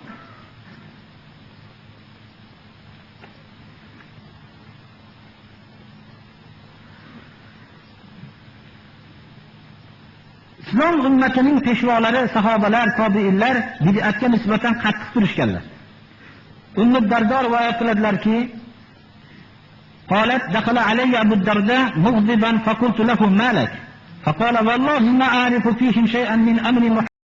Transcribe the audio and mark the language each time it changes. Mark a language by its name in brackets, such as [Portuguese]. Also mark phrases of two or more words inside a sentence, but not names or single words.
[Uzbek] Islom ummatining peshvolari, sahobalar, tobiinlar bid'atga nisbatan qattiq turishganlar. Ummu Dardo rivoyat qiladilarki, [Arabic] قالت دخل علي أبو الدرداء مغضبا فقلت له ما لك؟ فقال والله ما أعرف فيهم شيئا من أمر